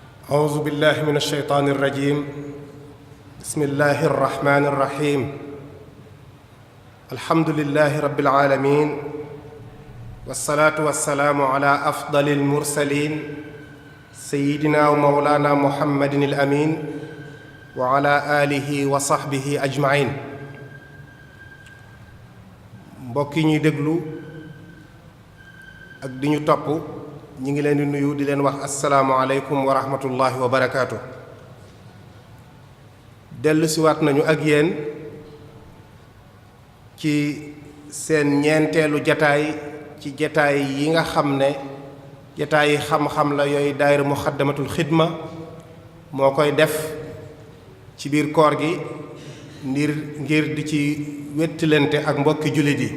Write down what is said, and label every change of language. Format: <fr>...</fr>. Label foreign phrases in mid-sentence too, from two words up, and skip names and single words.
<ar>أعوذ بالله من الشيطان الرجيم بسم الله الرحمن الرحيم الحمد لله رب العالمين والصلاة والسلام على أفضل المرسلين سيدنا ومولانا محمد الأمين وعلى آله وصحبه أجمعين</ar> <wo>mbokki ñuy déglu ak di ñu topp ñi ngi leen di nuyu di leen wax</wo> <ar>السلام عليكم ورحمة الله وبركاته.</ar> <wo>dellu siwaat nañu ak yéen ci seen ñeenteelu jataay ci jataay yi nga xam ne jataay yi xam-xam la yooyu daayira muxaddamatul xidma moo koy def ci biir koor gi ngir di ci wettilante ak mbokki jullit yi.</wo>